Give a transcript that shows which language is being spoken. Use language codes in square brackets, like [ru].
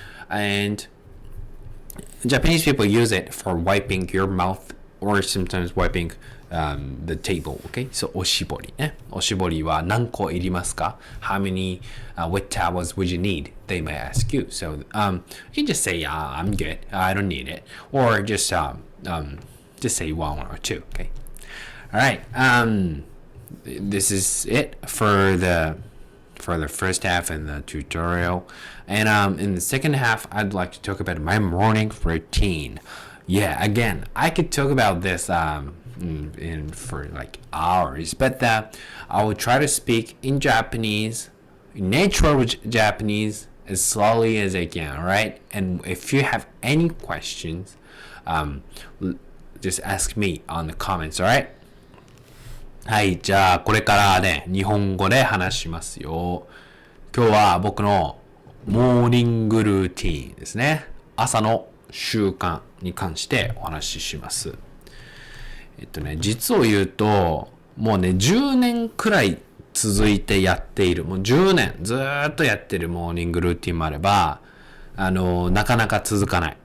[en] And Japanese people use it for wiping your mouth, or sometimes wiping [ja] the table, okay? So おしぼりね。おしぼりは何個いりますか？ [en] How many wet towels would you need? They may ask you. So you can just say, I'm good. I don't need it. Or just say one or two, okay? All right. This is it for the first half in the tutorial. And in the second half, I'd like to talk about my morning routine. Yeah, again, I could talk about this for like hours, but I will try to speak in Japanese, natural Japanese, as slowly as I can, alright? And if you have any questions, just ask me on the comments, alright? [ja] はい、じゃあこれからね、日本語で話しますよ。今日は僕のモーニングルーティーンですね。朝の習慣に関してお話しします。実を言うと、もうね、10年くらい続いてやっている、もう10年ずーっとやってるモーニングルーティンもあれば、なかなか続かない。